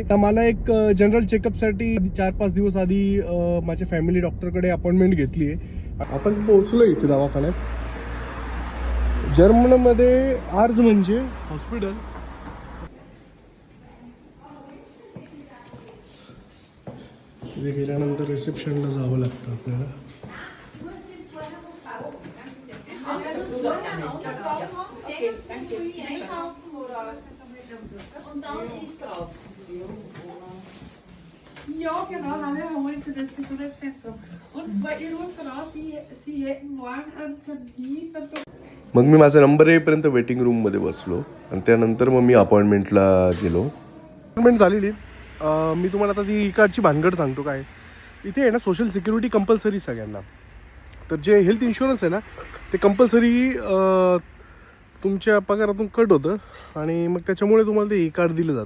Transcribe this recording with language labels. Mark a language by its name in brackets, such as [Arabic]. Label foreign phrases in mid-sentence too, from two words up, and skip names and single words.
[Marathi] तर मला एक [English] general checkupसाठी [Marathi] 4-5 दिवस आधी माझ्या [English] family doctorकडे [Marathi] अपॉइंटमेंट घेतली आहे. आपण पोहोचलो इथे दवाखान्यात. जर्मनमध्ये आर्ज म्हणजे हॉस्पिटल. इथे गेल्यानंतर रिसेप्शनला जावं लागतं आपल्याला. [German] Ja, genau, dann holen Sie das Gesundheitszentrum. Und zwar, ich rufe an, Sie hätten morgen einen Termin. [Marathi] मग मी माझा नंबर येईपर्यंत [English] waiting roomमध्ये [Marathi] बसलो आणि त्यानंतर मग मी अपॉइंटमेंटला गेलो. अपॉइंटमेंट झालेली. मी तुम्हाला आता ती कार्डची भानगड सांगतो. काय इथे आहे ना, [English] social security compulsory [Marathi] सगळ्यांना. तर जे [English] health insurance [Marathi] आहे ना, ते कंपल्सरी तुमच्या पगारातून कट होतं आणि मग त्याच्यामुळे तुम्हाला ते ई कार्ड दिलं जातं.